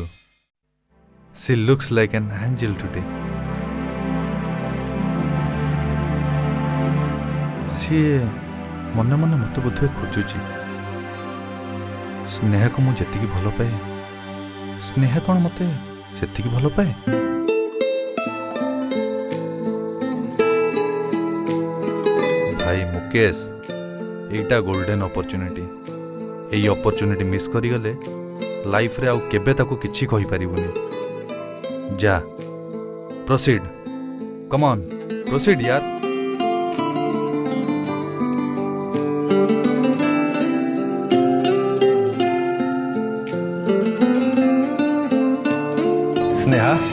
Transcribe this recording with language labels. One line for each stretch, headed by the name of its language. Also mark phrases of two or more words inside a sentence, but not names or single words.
English: She looks like an angel today.
Odia: ସିଏ ମନେ ମନେ ମୋତେ ବୋଧହୁଏ ଖୋଜୁଛି। ସ୍ନେହାକୁ ମୁଁ ଯେତିକି ଭଲ ପାଏ, ସ୍ନେହା କ'ଣ ମୋତେ ସେତିକି ଭଲ ପାଏ? ଭାଇ ମୁକେଶ, ଏଇଟା
English: golden opportunity.
Odia: ଏଇ ଅପରଚ୍ୟୁନିଟି ମିସ୍ କରିଗଲେ ଲାଇଫରେ ଆଉ କେବେ ତାକୁ କିଛି କହିପାରିବୁନି।
English: ଯା proceed, come on proceed यार। स्नेहा